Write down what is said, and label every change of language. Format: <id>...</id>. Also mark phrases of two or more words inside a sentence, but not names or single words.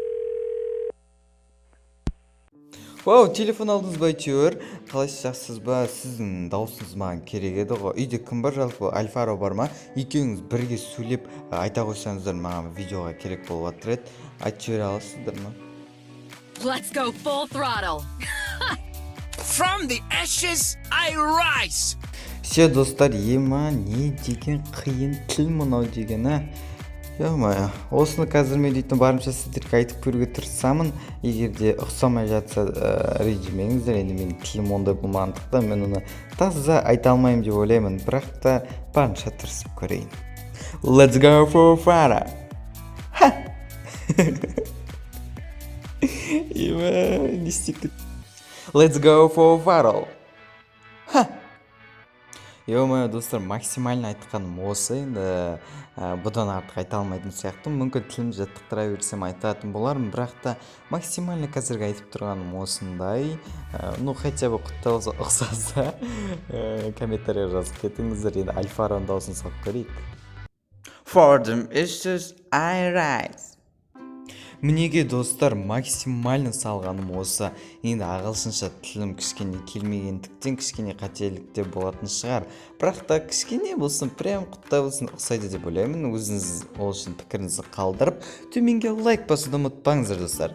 <kk>Вау, телефон алдыңыз ба әйтеуір? Қалайсыз, жақсысыз ба? Сіздің дауысыңыз маған керек еді ғой. Үйде кім бар жалпы? Альфаро бар ма? Екеуіңіз бірге сөйлеп айта қойсаңыздар, маған видеоға керек болып жатыр еді. Айтып жібере аласыздар ма?</kk> <en>Let's go full throttle. From the ashes I rise.</en> <kk>Все, достар, ема, не деген қиын тіл мынау деген, а? Ё-моё, осыны қазір мен дейтін барымша сіздерге айтып көруге тырысамын. Егер де ұқсамай жатса ренжімеңіздер, енді мен тілім ондай болмағандықтан мен оны таза айта алмаймын деп ойлаймын, бірақ та барынша тырысып көрейін.</kk> <en>Let's go for fire.</en> <kk>Не істеп кет.</kk> <en>Let's go for fire.</en> <kk>Ё-моё, достар, максимально айтқаным осы, енді бұдан артық айта алмайтын сияқты. Мүмкін тілім жаттықтыра берсем айтатын болармын, бірақ та максимально қазіргі айтып тұрғаным осындай.</kk> <ru>Ну, хотя бы</ru> <kk>құтталса ұқсаса, комментария жазып кетіңіздер. Енді Альфароның дауысын салып көрейік.</kk> <en>For them issues I rise.</en> <kk>Мінеге достар, максимально салғаным осы. Енді ағылшынша тілім кішкене келмегендіктен кішкене қателіктер болатын шығар. Бірақ та кішкене болсын, прям құттай болсын ұқсайды деп ойлаймын. Өзіңіз ол үшін пікіріңізді қалдырып, төменге лайк басуды ұмытпаңыздар достар.</kk>